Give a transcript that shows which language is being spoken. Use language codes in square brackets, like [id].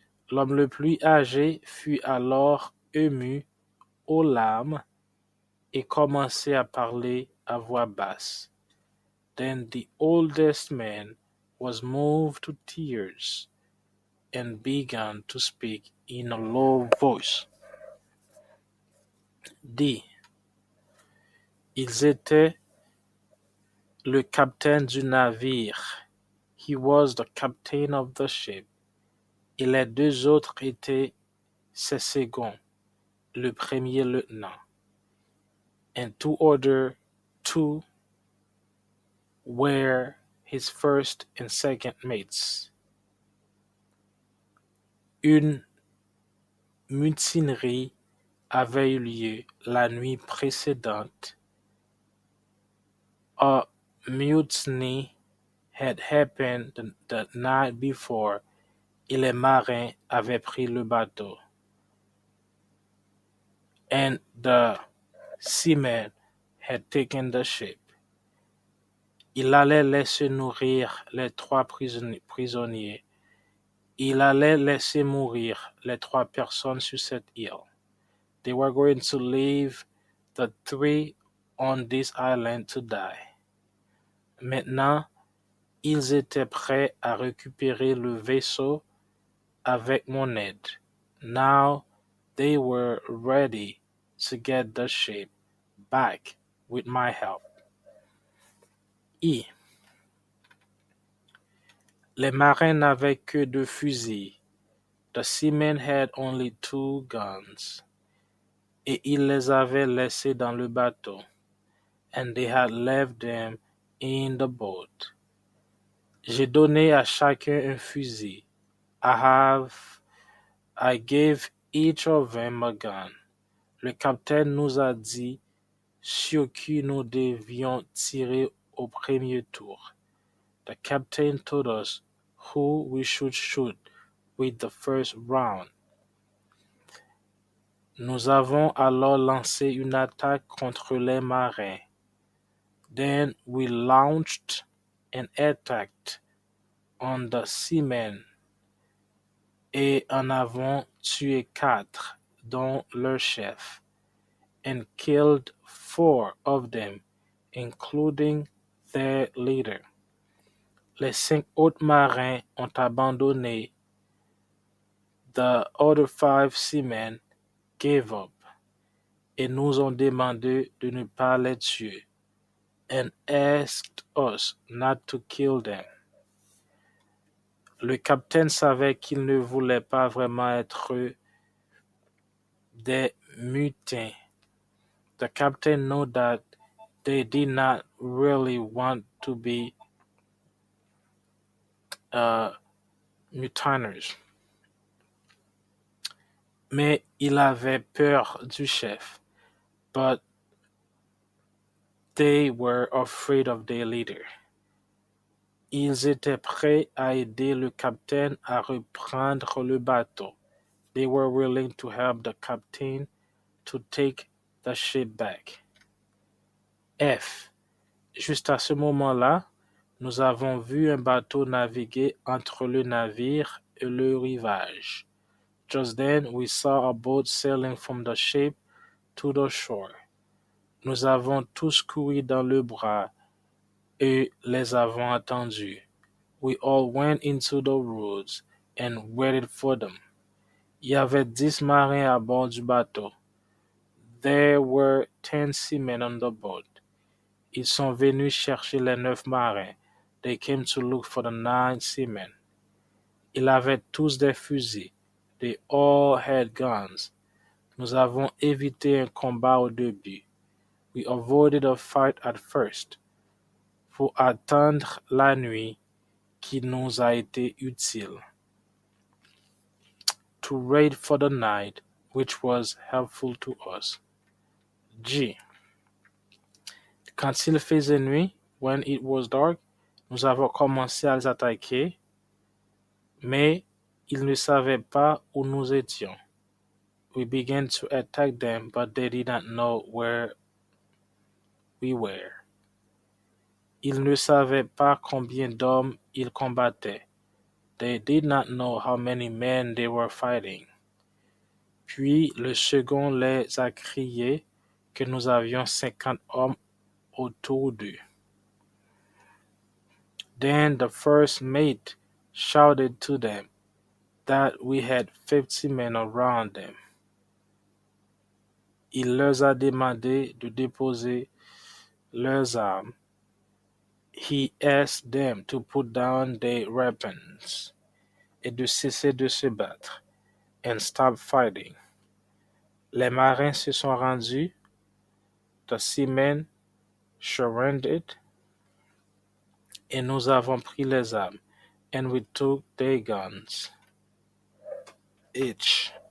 [fr] L'homme le plus âgé fut alors ému aux larmes et commençait à parler à voix basse. [en] Then the oldest man was moved to tears and began to speak in a low voice. [fr] Dit, ils étaient le capitaine du navire. [en] He was the captain of the ship. [fr] Et les deux autres étaient ses seconds, le premier lieutenant. [en] And two were his first and second mates. [fr] Une mutinerie avait eu lieu la nuit précédente. [en] A mutiny had happened the night before [fr] et les marins avaient pris le bateau. [en] And the seamen had taken the ship. [fr] Il allait laisser nourrir les trois prisonniers. Il allait laisser mourir les trois personnes sur cette île. [en] They were going to leave the three on this island to die. [fr] Maintenant, ils étaient prêts à récupérer le vaisseau avec mon aide. [en] Now, they were ready to get the ship back with my help. I. [fr] Les marins n'avaient que 2 fusils. [en] The seamen had only 2 guns. [fr] Et ils les avaient laissés dans le bateau. [en] And they had left them in the boat. [fr] J'ai donné à chacun un fusil. [en] I gave each of them a gun. [fr] Le capitaine nous a dit sur qui nous devions tirer au premier tour. [en] The captain told us who we should shoot with the first round. [fr] Nous avons alors lancé une attaque contre les marins. [en] Then we launched an attack on the seamen [fr] et en avons tué 4, dont leur chef, [en] and killed 4 of them, including their leader. [fr] Les 5 autres marins ont abandonné. [en] The other 5 seamen gave up [fr] et nous ont demandé de ne pas les tuer, [en] and asked us not to kill them. [fr] Le capitaine savait qu'ils ne voulaient pas vraiment être des mutins. [en] The captain knew that they did not really want to be mutineers. [fr] Mais il avait peur du chef. [en] But they were afraid of their leader. [fr] Ils étaient prêts à aider le capitaine à reprendre le bateau. [en] They were willing to help the captain to take the ship back. F. [fr] Juste à ce moment-là, nous avons vu un bateau naviguer entre le navire et le rivage. [en] Just then, we saw a boat sailing from the ship to the shore. [fr] Nous avons tous couru dans le bras et les avons attendus. [en] We all went into the woods and waited for them. [fr] Il y avait 10 marins à bord du bateau. [en] There were 10 seamen on the boat. [fr] Ils sont venus chercher les 9 marins. [en] they came to look for the 9 seamen. [fr] Ils avaient tous des fusils. [en] They all had guns. [fr] Nous avons évité un combat au début. [en] We avoided a fight at first. [fr] Pour attendre la nuit qui nous a été utile. [en] To wait for the night, which was helpful to us. G. [fr] Quand il faisait nuit, [en] when it was dark, [fr] nous avons commencé à les attaquer, mais ils ne savaient pas où nous étions. [en] We began to attack them, but they did not know where we were. [fr] Ils ne savaient pas combien d'hommes ils combattaient. [en] They did not know how many men they were fighting. [fr] Puis le second les a crié que nous avions 50 hommes autour d'eux. [en] Then the first mate shouted to them that we had 50 men around them. [fr] Il leur a demandé de déposer leurs armes. [en] He asked them to put down their weapons [fr] et de cesser de se battre [en] and stop fighting. [fr] Les marins se sont rendus. [en] The seamen surrendered. [fr] Et nous avons pris les armes. [en] And we took their guns. [fr] H.